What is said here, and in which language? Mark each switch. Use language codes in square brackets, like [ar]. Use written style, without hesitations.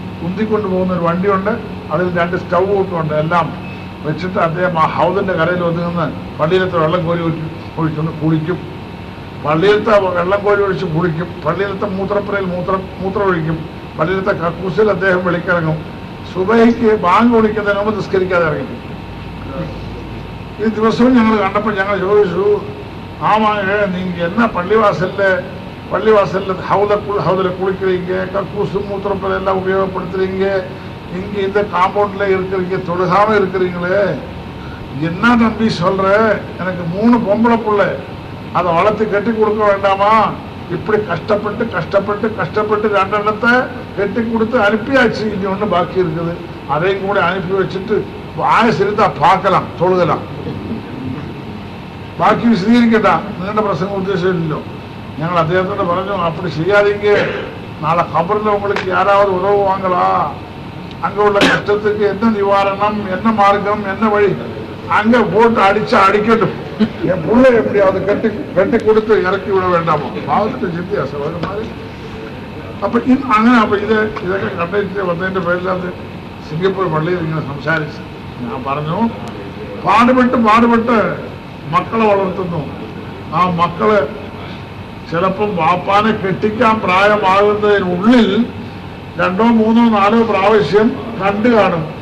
[ml] ഉന്തിക്കൊണ്ട് പോകുന്നൊരു വണ്ടിയുണ്ട്, അതിൽ 2 സ്റ്റൗ കൂട്ടുമുണ്ട്. എല്ലാം വെച്ചിട്ട് അദ്ദേഹം ആ ഹൗദിൻ്റെ കരയിൽ ഒതുങ്ങുന്ന പള്ളിയിലത്തെ വെള്ളം കോരി ഒഴിച്ചൊന്ന് കുളിക്കും. പള്ളിയിലത്തെ വെള്ളം കോരി ഒഴിച്ച് കുളിക്കും. പള്ളിയിലത്തെ മൂത്രപ്പുരയിൽ മൂത്രം ഒഴിക്കും. പള്ളിയിലത്തെ കക്കൂസിൽ അദ്ദേഹം വെളിക്കിറങ്ങും. സുബഹിക്ക് ബാങ്ക് വിളിക്കുന്നതിന് മുമ്പ് നിസ്കരിക്കാതെ ഇറങ്ങിക്കും. ഈ ദിവസവും ഞങ്ങൾ കണ്ടപ്പോൾ ഞങ്ങൾ ചോദിച്ചു, [ta] ஆமாங்க, நீங்க என்ன பள்ளிவாசல்ல ஹவுதில் குளிக்கிறீங்க, கக்கூசு மூத்திரப்பல் எல்லாம் உபயோகப்படுத்துறீங்க, இங்க இந்த காம்பவுண்ட்ல இருக்கிறீங்க, தொழுகாம இருக்கிறீங்களே, என்ன தம்பி சொல்ற? எனக்கு 3 பொம்பளை பிள்ளை, அதை வளர்த்து கட்டி கொடுக்க வேண்டாமா? இப்படி கஷ்டப்பட்டு 2 எண்ணத்தை கட்டி கொடுத்து அனுப்பியாச்சு. இனி ஒன்று பாக்கி இருக்குது, அதையும் கூட அனுப்பி வச்சுட்டு ஆயுசு இருந்தா பார்க்கலாம், தொழுகலாம். [ml] ബാക്കി വിശദീകരിക്കട്ട, നിങ്ങളുടെ പ്രസംഗം ഉദ്ദേശമില്ലല്ലോ. ഞങ്ങൾ അദ്ദേഹത്തോട് പറഞ്ഞു, [ta] அப்படி செய்யாதீங்க, நாளை கபரில் உங்களுக்கு யாராவது உதவுவாங்களா? அங்கே உள்ள கஷ்டத்துக்கு என்ன நிவாரணம், என்ன மார்க்கம், என்ன வழி, அங்கே போட்டு அடிச்சா அடிக்கட்டும், என் பிள்ளை எப்படியாவது கட்டி கொடுத்து இறக்கி விட வேண்டாமோ? பாவத்துக்கு வித்தியாസം ഒരു மாதிரி. [ml] അപ്പം അങ്ങനെ അപ്പം ഇതൊക്കെ കണ്ടിട്ട് വന്നതിൻ്റെ പേരിലത് സിംഗപ്പൂർ പള്ളിയിൽ ഇങ്ങനെ സംസാരിച്ചു. ഞാൻ പറഞ്ഞു, പാടുപെട്ട് മക്കളെ വളർത്തുന്നു. ആ മക്കള് ചിലപ്പം വാപ്പാനെ കെട്ടിക്കാൻ പ്രായമാകുന്നതിനുള്ളിൽ 2, 3, 4 പ്രാവശ്യം കണ്ടു കാണും.